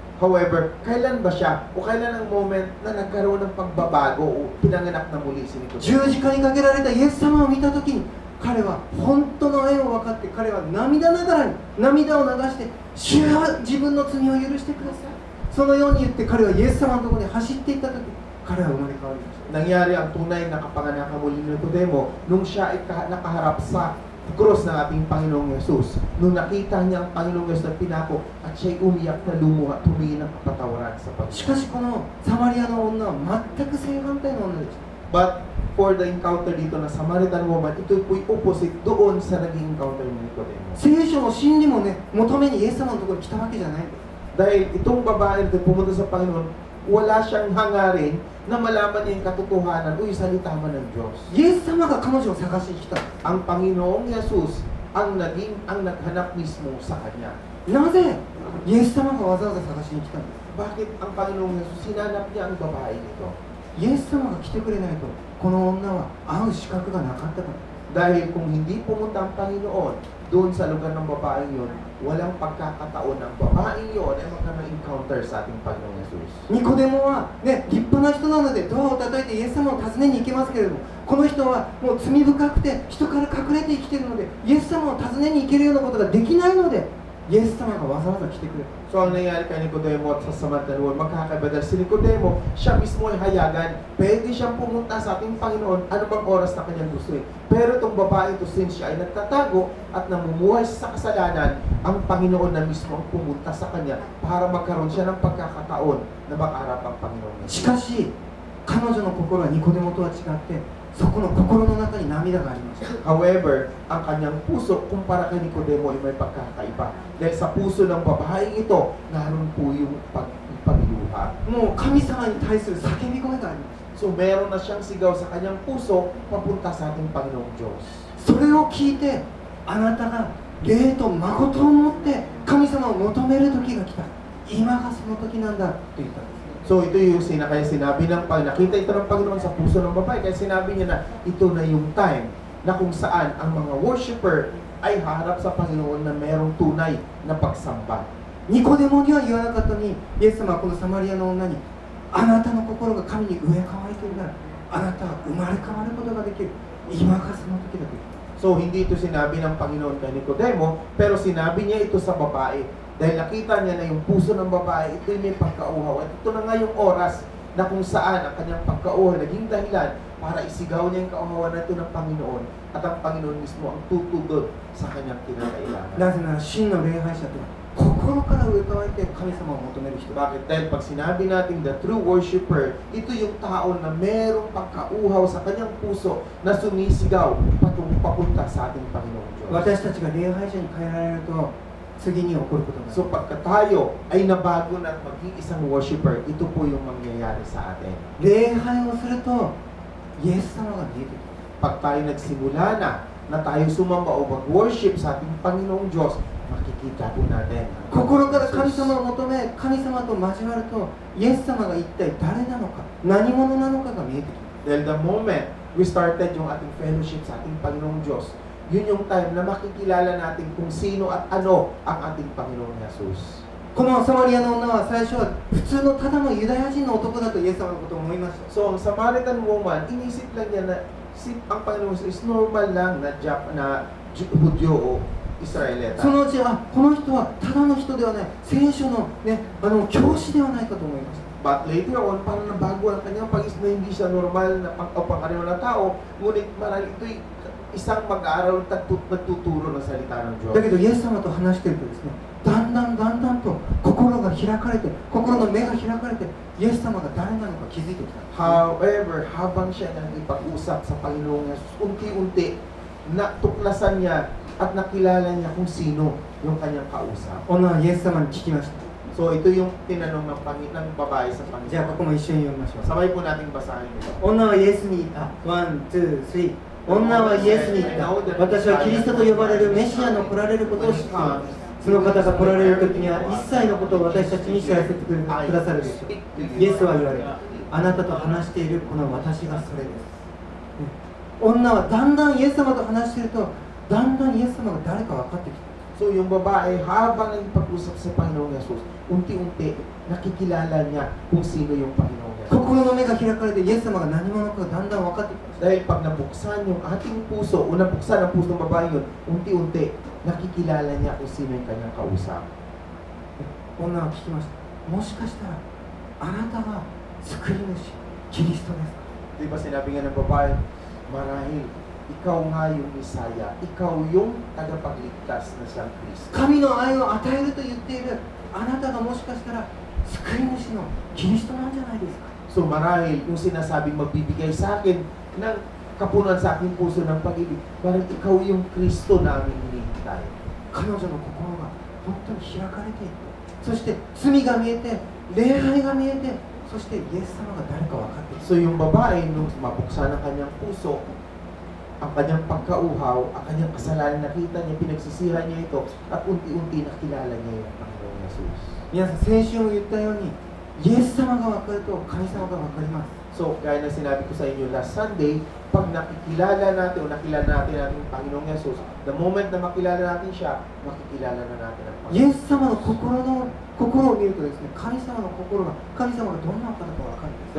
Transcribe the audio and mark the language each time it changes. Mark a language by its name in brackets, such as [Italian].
[Filipino] However, kailan ba siya o kailan ang moment na nagkaroon ng pagbabago o pinanganak na muli si Nicodemo? [Japanese] 十字架にかけられたイエス様を見たときに、彼は本当の愛を分かって、彼は涙ながらに涙を流して、主よ自分の罪を許してください。そのように言って彼はイエス様のところに走っていったとき、彼は生まれ変わりました。 [Filipino] Nangyari ang tunay na kapanganakan muli ni Nicodemo nung siya ay nakaharap sa krus ng ating Panginoong Yesus. Nung nakita niya ang Panginoong Yesus na pinako at siya'y umiyak na lumuha, tumingin ng kapatawaran sa Panginoon. [Japanese] しかしこのサマリアの女は全く正反対の女でした。 [English] But for the encounter [Filipino] dito na Samaritan woman, ito po'y opposite doon sa naging encounter ni Nicodemo. [Japanese] 聖書の真理もね、求めにイエス様のところに来たわけじゃないんです。 [Filipino] Dahil itong babae na pumunta sa Panginoon, wala siyang hangarin na malaman niya yung katotohanan o yung salita man ng Diyos. [Japanese] イエス様が彼女を探しに来た。 [Filipino] Ang Panginoong Yesus ang naghanap mismo sa kanya. [Japanese] なぜイエス様がわざわざ探しに来たんですか？ [Filipino] Bakit ang Panginoong Yesus sinanap niya ang babae nito? [Japanese] イエス様が来てくれないと、この女は会う資格がなかったから。 [Filipino] Dahil kung hindi pumunta ang Panginoon doon sa lugar ng babaeng yun, walang pagkakataon ng babaeng yun ay magka-encounter sa ating Panginoong Yesus. [Japanese] ニコデモは、ね、立派な人なのでドアを叩いてイエス様を訪ねに行けますけれども、この人はもう罪深くて人から隠れて生きているので、イエス様を訪ねに行けるようなことができないので、イエス様がわざわざ来てくれた。 [Filipino] So ang nangyari kay Nicodemo at sa Samaritan woman, magkakaiba dahil si Nicodemo, siya mismo ay hayagan. Pwede siyang pumunta sa ating Panginoon ano bang oras na kanyang gustuin. Pero itong babae ito, since siya ay nagtatago at namumuhay sa kasalanan, ang Panginoon na mismo ang pumunta sa kanya para magkaroon siya ng pagkakataon na makaharap ang Panginoon. [Japanese] しかし、彼女の心はニコデモとは違って、そこの心の中に涙がありました。 [Filipino] However, ang kanyang puso kumpara kay Nicodemo ay may pagkakaiba. Dahil sa puso ng babaeng ito, naroon po yung pagluha. [Japanese] もう神様に対する叫び声があります。 [Filipino] So meron na siyang sigaw sa kanyang puso papunta sa ating Panginoong Diyos. [Japanese] それを聞いて、あなたが霊と誠を持って神様を求める時が来た。今がその時なんだと言ったんです。 [Filipino] So ito yung kaya sinabi ng nakita ito ng Panginoon sa puso ng babae, kaya sinabi niya na ito na yung time na kung saan ang mga worshiper ay haharap sa Panginoon na merong tunay na pagsamba. [Japanese] ニコデモには言わなかったのに、イエス様はこのサマリアの女に、あなたの心が神に植え替わりているなら、あなたは生まれ変わることができる。今がその時だと言った。 [Filipino] So hindi ito sinabi ng Panginoon kay Nicodemo, pero sinabi niya ito sa babae. Dahil nakita niya na yung puso ng babae, ito'y may pagkauhaw. At ito na nga yung oras na kung saan ang kanyang pagkauhaw naging dahilan para isigaw niya yung kauhawan na ito ng Panginoon. At ang Panginoon mismo ang tutugod sa kanyang kinakailangan. [Japanese] なぜなら真の礼拝者とは心から植え替わって神様を求める人。 [Filipino] Bakit? Dahil pag sinabi natin [English] the true worshiper, [Filipino] ito yung tao na merong pagkauhaw sa kanyang puso na sumisigaw papunta sa ating Panginoong Diyos. [Japanese] 私たちが礼拝者に変えられると次に起こることが。 [Filipino] So pagka tayo ay nabago na at maging isang worshiper, ito po yung mangyayari sa atin. [Japanese] 礼拝をするとイエス様が見えてくる。 [Filipino] Pag tayo nagsimula na tayo sumamba o mag-worship sa ating Panginoong Diyos, makikita po natin. [Japanese] 心から神様を求め、神様と交わると、イエス様が一体誰なのか、何者なのかが見えてくる。 [Filipino] Dahil [English] the moment we started [Filipino] yung ating fellowship sa ating Panginoong Diyos, yun yung time na makikilala natin kung sino at ano ang ating Panginoong Jesus. [Japanese] このサマリアの女は最初は普通のただのユダヤ人の男だとイエス様のことを思いました。 [Filipino] So ang Samaritan woman, inisip lang niya na ang Panginoon is normal lang na Hudyo o Israelita. [Japanese] そのうち、この人はただの人ではない、聖書の、ね、教師ではないかと思いました。 [English] But later on, [Filipino] parang nabago ang kanyang pag-isip na hindi siya normal na pangkaraniwan na tao, ngunit marami ito'y isang mag-aaral at nagtuturo ng salita ng Diyos. [Japanese] だけど、イエス様と話しているとですね、だんだんと心が開かれて、心の目が開かれて、イエス様が誰なのか気づいてきた。 [Filipino] However, habang siya nag-ipag-usap sa Panginoong Yesus, unti-unti natuklasan niya at nakilala niya kung sino yung kanyang kausap. [Japanese] 女はイエス様に聞きました。 [Filipino] So ito yung tinanong ng babae sa Panginoon. [Japanese] じゃあ、ここも一緒に読みましょう。 [Filipino] Sabay po nating basahin ito. [Japanese] 女はイエスに言った。1、2、3。 女はイエスに言った。私はキリストと呼ばれるメシアの来られることを知っています。その方が来られる時には一切のことを私たちに知らせてくださるでしょう。イエスは言われた。あなたと話しているこの私がそれです。女はだんだんイエス様と話していると、だんだんイエス様が誰か分かってきた。 [Filipino] So yung babae, habang nagpag-usap sa Panginoong Yesus, unti-unti nakikilala niya kung sino yung Panginoong Yesus. [Japanese] 心の目が開かれて、イエス様が何者かがだんだん分かってきた。 [Filipino] Dahil pag nabuksan yung ating puso, o nabuksan ang puso ng babae yun, unti-unti nakikilala niya kung sino yung kanyang kausap. [Japanese] 女は聞きました。もしかしたらあなたが救い主、キリストですか。 [Filipino] Di ba sinabi nga ng babae, marahil ikaw nga yung Misaya, ikaw yung tagapagligtas na siyang Kristo. [Japanese] 神の愛を与えると言っているあなたがもしかしたら救い主のキリストなんじゃないですか。 [Filipino] So marahil yung sinasabing magbibigay sa akin ng kapunan sa aking puso ng pag-ibig, parang ikaw yung Kristo namin hinihintay. [Japanese] 彼女の心が本当に開かれていって、そして罪が見えて、礼拝が見えて、そしてイエス様が誰か分かっている。 [Filipino] So yung babae, nung mabuksan ang kanyang puso, ang kanyang pagkauhaw, ang kanyang kasalanan, nakita niya, pinagsisihan niya ito, at unti-unti nakilala niya yung Panginoong Yesus. [Japanese] 皆さん、先週も言ったように、イエス様が分かると神様が分かります。 [Filipino] So, gaya na sinabi ko sa inyo [English] last Sunday, [Filipino] pag nakikilala natin o nakilala natin ang Panginoong Yesus, [English] the moment [Filipino] na makilala natin siya, makikilala na natin ang Panginoon. [Japanese] イエス様の心を見るとですね、神様の心が、神様がどんな方か分かるんです。